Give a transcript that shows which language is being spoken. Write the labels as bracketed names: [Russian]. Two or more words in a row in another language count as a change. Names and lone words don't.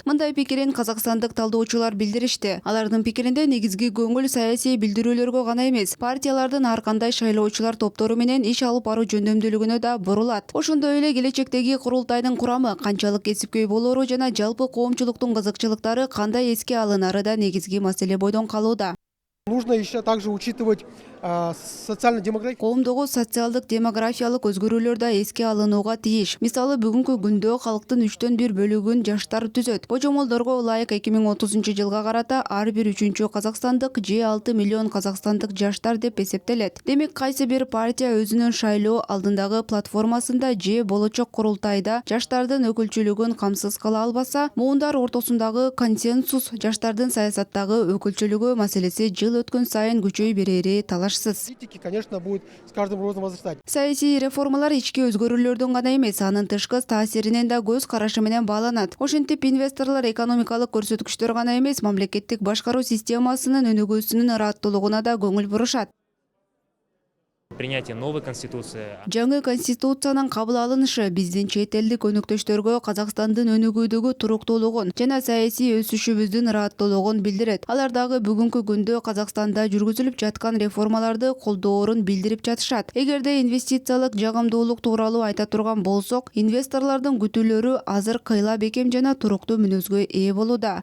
[Kyrgyz] Мындай пикирин казакстандык талдоочулар билдиришти. Алардын пикиринде негизги көңүл саясий билдирүүлөргө гана эмес, партиялардын ар кандай шайлоочулар топтору менен иш алып баруу жөндөмдүүлүгүнө да бурулат. Ошондой эле келечектеги курултайдын курамы канчалык кесипкөй болоору жана жалпы коомчулуктун кызыкчылыктары кандай эске алынары да негизги маселе бойдон калууда. [Russian] Нужно еще также учитывать социально-демографические. [Kyrgyz] Коомдогу социалдык демографиялык өзгөрүүлөр да эске алынууга тийиш. Мисалы бүгүнкү күндө калктын 3/4 бөлүгүн жаштар түзөт. Божомолдорго ылайык 2030 жылга карата ар бир 3-чү казакстандык же 6 миллион казакстандык жаштар деп эсептелет. Демек кайсы бир партия өзүнүн шайлоо алдындагы платформасында же болочок курултайда жаштардын өкүлчүлүгүн камсыз кыла албаса, муундар ортосундагы консенсус жаштардын саясаттагы өкүлчүлүгү маселеси жыл өткөн сайын күчөй берери талашсыз. [Russian] Политики, конечно, будет с каждым годом возрастать. [Kyrgyz] Саясий реформалар ички өзгөрүүлөрдөн гана эмес, анын тышкы таасиринен да көз карашы менен бааланат. Ошентип инвесторлор экономикалык көрсөткүчтөр гана эмес, мамлекеттик башкаруу системасынын өнүгүүсүнүн ыраттуулугуна да көңүл бурушат. [Russian] Принятие новой конституции. [Kyrgyz] Жаңы конституциянын кабыл алынышы биздин чет элдик өнөктөштөргө Казакстандын өнүгүүдөгү туруктуулугун жана саясий өсүшүбүздүн ыраттуулугун билдирет. Алар дагы бүгүнкү күндө Казакстанда жүргүзүлүп жаткан реформаларды колдоорун билдирип жатышат. Эгерде инвестициялык жагымдуулук тууралуу айта турган болсок, инвесторлордун күтүүлөрү азыр кыйла бекем жана туруктуу мүнөзгө ээ болууда.